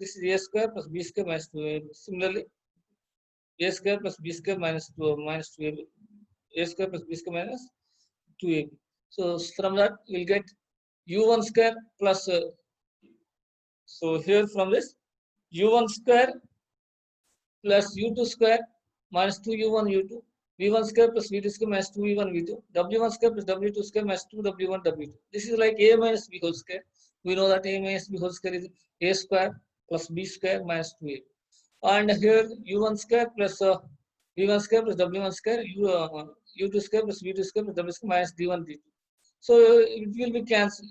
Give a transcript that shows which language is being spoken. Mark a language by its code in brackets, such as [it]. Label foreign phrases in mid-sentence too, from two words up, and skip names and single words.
[en] This is A square plus B square minus 2AB. Similarly, A square plus B square minus 2AB. a square plus b square minus 2ab. So from that we'll get u1 square plus so here from this u1 square plus u2 square minus 2u1 u2, v1 square plus v2 square minus 2v1 v2, w1 square plus w2 square minus 2w1 w2. This is like a minus b whole square. We know that a minus b whole square is a square plus b square minus 2a. And here u1 square plus v1 square plus w1 square, u2 square plus v2 square plus w square minus d1 d2. So it will be cancelled.